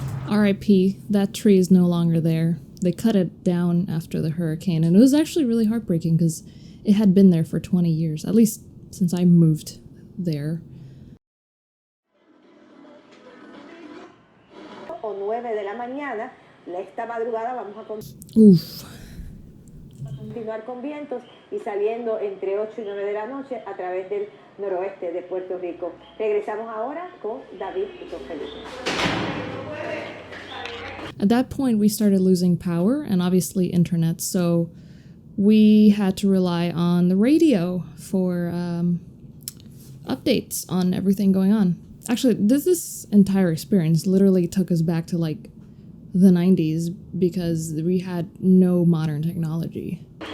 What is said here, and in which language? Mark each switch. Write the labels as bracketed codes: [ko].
[en] RIP, that tree is no longer there. They cut it down after the hurricane, and it was actually really heartbreaking because it had been there for 20 years, at least since I moved there. [es] O 9 de la mañana, esta madrugada vamos a Oof. continuar con vientos y saliendo entre 8 y 9 de la noche a través del noroeste de Puerto Rico. Regresamos ahora con David y con Felipe. [en] At that point, we started losing power and obviously internet, so we had to rely on the radio for updates on everything going on. Actually, this entire experience literally took us back to like the 90s because we had no modern technology.